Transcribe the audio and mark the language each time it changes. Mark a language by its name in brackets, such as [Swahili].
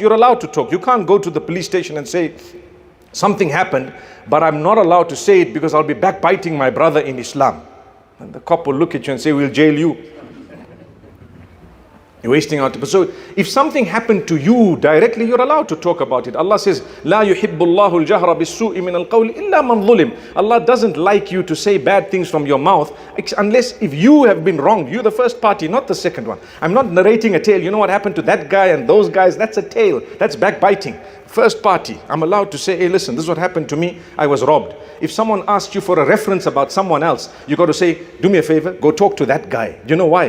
[English] You're allowed to talk. You can't go to the police station and say, something happened, but I'm not allowed to say it because I'll be backbiting my brother in Islam. And the cop will look at you and say, we'll jail you. You're wasting our time. So if something happened to you directly, you're allowed to talk about it. Allah says, [Arabic] لا يحب الله الجهر بالسوء من القول إلا من ظلم. [English] Allah doesn't like you to say bad things from your mouth unless if you have been wronged. You're the first party, not the second one. I'm not narrating a tale. You know what happened to that guy and those guys? That's a tale. That's backbiting. First party, I'm allowed to say, hey, listen, this is what happened to me. I was robbed. If someone asks you for a reference about someone else, you got to say, do me a favor, go talk to that guy. Do you know why?